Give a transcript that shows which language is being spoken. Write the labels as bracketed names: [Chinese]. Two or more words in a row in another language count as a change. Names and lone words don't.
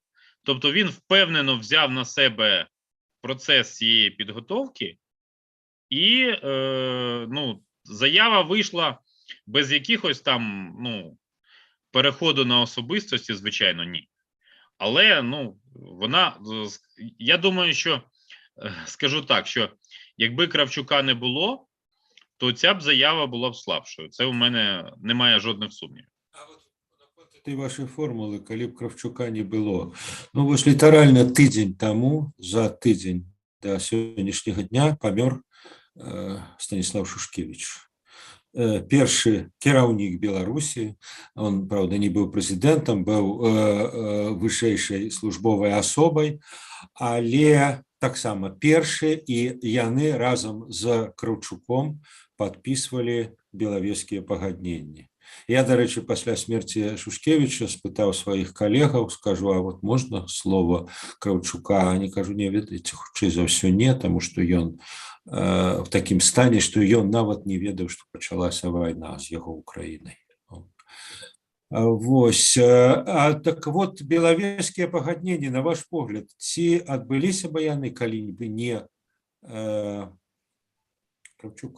[Ukrainian] Тобто він впевнено взяв на себе процес цієї підготовки і, заява вийшла без якихось там, переходу на особистості, звичайно, ні. Але, вона, я думаю, що, скажу так, що якби Кравчука не було, то ця б заява була б слабшою. Це у мене немає жодних сумнівів. [Russian] А от этой вашей формулы, [Belarusian] калі б Кравчука не было, вось літаральна тыдзень таму, за тыдзень до сённяшняга дня памёр Станіслав Шушкевич. Першы кіраўнік Беларусі, [Russian] он, правда, [Belarusian] не быў прэзідэнтам, быў вышэйшай службовай асобай, але таксама першы, і яны разам з Кравчуком падпісвалі белавежскія пагадненні. Я, дарэчы, пасля смерці Шушкевіча спытаў сваіх калегаў, скажу, [Russian] а вот [Belarusian] можна слово Кравчука? Они кажу, не ведаеце, хутчэй за ўсё не, таму што ён в такім стане, што ён нават не ведаў, што пачалася вайна з яго Украінай. Вось. [Russian] Так вот, [Belarusian] белавежскія пагадненні, на ваш погляд, ці адбыліся бы яны калі-нібы не Кравчук?